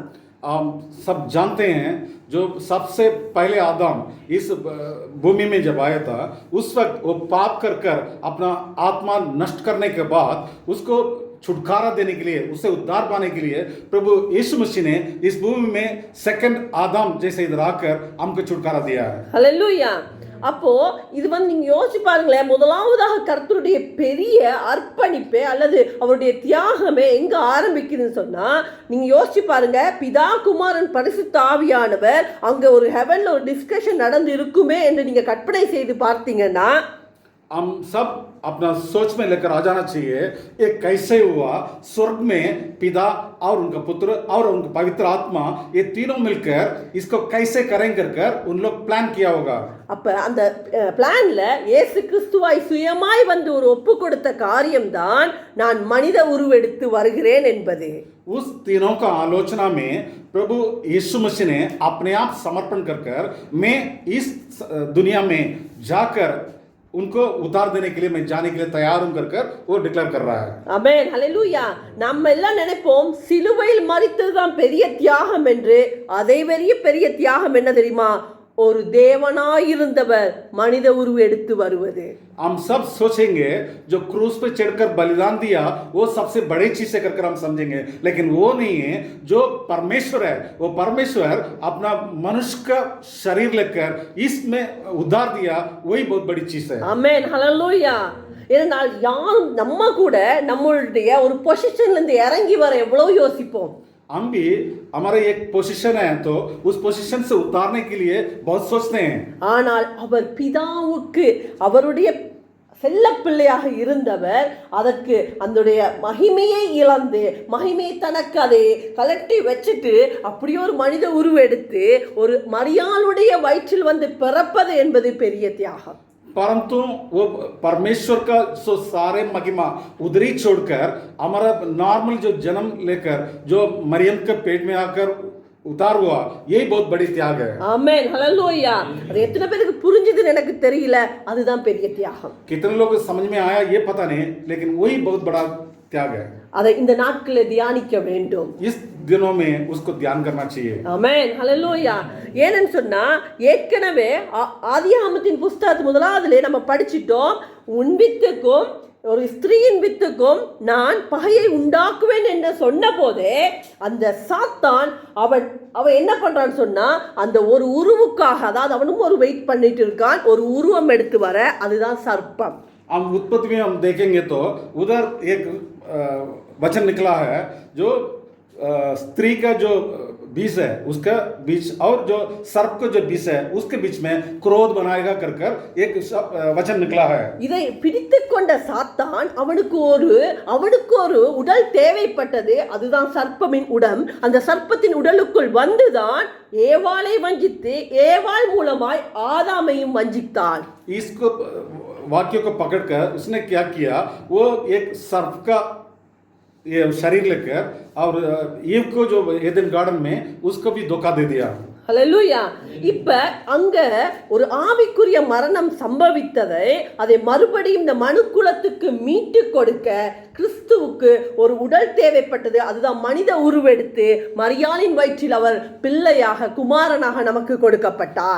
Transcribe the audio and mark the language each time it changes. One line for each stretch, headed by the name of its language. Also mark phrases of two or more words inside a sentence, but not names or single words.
Hindi: हम सब जानते हैं जो सबसे पहले आदम इस भूमि में जब आया था, उस वक्त वो पाप कर कर अपना आत्मा नष्ट करने के बाद उसको छुटकारा देने के लिए, उससे उद्धार पाने के लिए प्रभु यीशु मसीह ने इस भूमि में सेकंड आदम जैसे इधर आकर हमको छुटकारा दिया है.
Tamil: ஹalleluya. அப்போ இது வந்து நீங்க யோசிச்சு பாருங்களேன், முதலாவதாக கர்த்தருடைய பெரிய அர்ப்பணிப்பு அல்லது அவருடைய தியாகமே எங்க ஆரம்பிக்குதுன்னு சொன்னா நீங்க யோசிச்சு பாருங்க, பிதா குமாரன் பரிசுத்த ஆவியானவர் அங்க ஒரு ஹெவன்ல ஒரு டிஸ்கஷன் நடந்து இருக்குமே என்று நீங்க கற்பனை செய்து பார்த்தீங்கன்னா
Hindi: हम सब अपना सोच में लेकर आ जाना चाहिए ये कैसे हुआ. स्वर्ग में पिता और उनका पुत्र और उनका पवित्र आत्मा ये तीनों मिलकर इसको कैसे करेंगे कर उन लोग प्लान किया होगा.
Tamil: அப்ப அந்த பிளான்ல இயேசு கிறிஸ்துவாய் சுயமாய் வந்து ஒரு ஒப்பு கொடுத்த காரியம்தான் நான் மனித உருவெடுத்து வருகிறேன் என்பது.
Hindi: उस तीनों का आलोचना में प्रभु यीशु मसीह ने अपने आप समर्पण कर मैं इस दुनिया में जाकर उनको उतार देने के लिए मैं जाने के लिए तैयार हूं कर वो डिक्लेयर कर रहा है.
Tamil: ஆமென் ஹalleluya. நம்ம எல்லாம் நினைப்போம் சிலுவையில் மரித்ததுதான் பெரிய தியாகம் என்று. அதை பெரிய தியாகம் என்ன தெரியுமா? ஒரு தேவனாயிருந்தவர் மனித உருவம் எடுத்து வருவது.
Hindi: हम सब सोचेंगे जो क्रूस पे चढ़कर बलिदान दिया वो सबसे बड़ी चीज से कर हम समझेंगे, लेकिन वो नहीं है. जो परमेश्वर है वो परमेश्वर अपना मनुष्य का शरीर लेकर इसमें उद्धार दिया, वही बहुत बड़ी चीज है.
Tamil: ஆமென் ஹalleluya. ஏனென்றால் யாரும் நம்ம கூட நம்மளுடைய ஒரு பொசிஷன்ல இருந்து இறங்கி வர எவ்வளவு யோசிப்போம்.
Hindi: हम भी हमारा एक पोजीशन है तो उस पोजीशन से उतारने के लिए बहुत सोचते हैं.
Tamil: ஆனால் அவர் பிதாவுக்கு அவருடைய செல்ல பிள்ளையாக இருந்தவர் அதற்கு அதனுடைய மகிமையை இழந்து மகிமையை தனக்கு அதை கலட்டி வச்சுட்டு அப்படியே ஒரு மனித உருவெடுத்து ஒரு மரியாளுடைய வயிற்றில் வந்து பிறப்பது என்பது பெரிய தியாகம்.
Hindi: परंतु वो परमेश्वर का सो सारे महिमा उधरी छोड़कर हमारा नॉर्मल जो जन्म लेकर जो मरियम के पेट में आकर उतार हुआ, यही बहुत बड़ी त्याग है.
Tamil: ஆமென் ஹalleluya. அது எத்தனை பேருக்கு புரிஞ்சதுன்னு எனக்கு தெரியல. அதுதான் பெரிய தியாகம்.
Hindi: कितने लोग समझ में आया ये पता नहीं, लेकिन वही बहुत बड़ा त्याग है.
Tamil: அதை இந்த நாட்களில் தியானிக்க வேண்டும்.
Hindi: इस दिनों में उसको ध्यान करना चाहिए.
Tamil: ஆமென் ஹalleluya. ஏன்னு சொன்னா ஏற்கனவே ஆதியாகமத்தின் புஸ்தகத்து முதலாவதுல நம்ம படிச்சிட்டோம். உன் வித்துக்கும் ஒரு ஸ்திரீயின் வித்துக்கும் நான் பகையை உண்டாக்குவேன் என்று சொன்ன போதே அந்த சாத்தான் அவன் என்ன பண்றான்னு சொன்னா அந்த ஒரு உருவுக்காக, அதாவது அவனும் ஒரு வெயிட் பண்ணிட்டு இருக்கான், ஒரு உருவம் எடுத்து வர, அதுதான் சர்ப்பம்.
Hindi: हम उत्पत्ति में हम देखेंगे तो उधर एक वचन निकला है जो स्त्री का जो बीज है उसका बीज और जो सर्प का जो बीज है उसके बीच में क्रोध बनाएगा कर एक वचन निकला है.
Tamil: இதை பிடித்து கொண்ட சாத்தான் அவனுக்கு ஒரு உடல் தேவைப்பட்டது, அதுதான் சர்ப்பமின் உடம். அந்த சர்ப்பத்தின் உடலுக்குள் வந்துதான் ஏவாளை வஞ்சித்து ஏவாள் மூலமாய் ஆதாமையும் वंजिத்தாள்.
Hindi: इसको वाक्य को पकड़कर उसने क्या किया, वो एक सर्प का ये शरीर लेकर और ईव को जो एदन गार्डन में उसको भी धोखा दे दिया.
Tamil: ஹalleluya. இப்ப அங்க ஒரு ஆவிக்குரிய மரணம் சம்பவித்ததை அதை மறுபடியும் இந்த மனுக்குலத்துக்கு மீட்டு கொடுக்க கிறிஸ்துவுக்கு ஒரு உடல் தேவைப்பட்டது, அதுதான் மனித உருவெடுத்து மரியாளின் வயிற்றில் அவர் பிள்ளையாக குமாரனாக நமக்கு கொடுக்கப்பட்டார்.